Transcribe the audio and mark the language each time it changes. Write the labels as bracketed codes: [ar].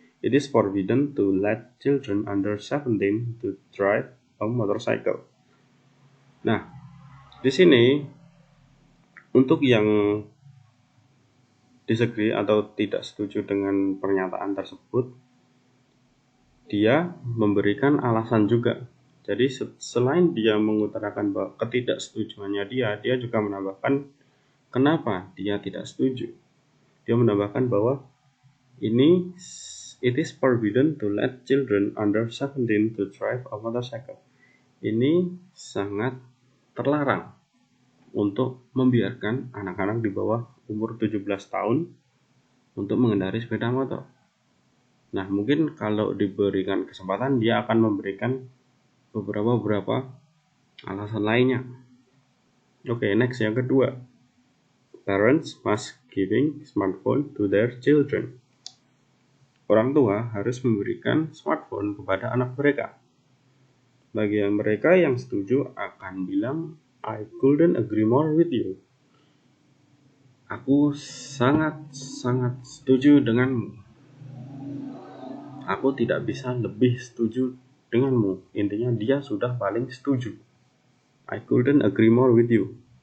[en] It is forbidden to let children under 17 to drive a motorcycle. [id] Nah, di sini untuk yang disagree atau tidak setuju dengan pernyataan tersebut, dia memberikan alasan juga. Jadi selain dia mengutarakan bahwa ketidaksetujuannya dia juga menambahkan kenapa dia tidak setuju. Dia menambahkan bahwa [en] it is forbidden to let children under 17 to drive a motorcycle. [id] Ini sangat terlarang untuk membiarkan anak-anak di bawah umur 17 tahun untuk mengendarai sepeda motor. Nah, mungkin kalau diberikan kesempatan dia akan memberikan beberapa alasan lainnya. Oke, next yang kedua. [en] Parents must giving smartphone to their children. [id] Orang tua harus memberikan smartphone kepada anak mereka. Bagi mereka yang setuju akan bilang, [en] I couldn't agree more with you. [id] Aku sangat setuju denganmu. Aku tidak bisa lebih setuju denganmu. Intinya dia sudah paling setuju. [en] I couldn't agree more with you.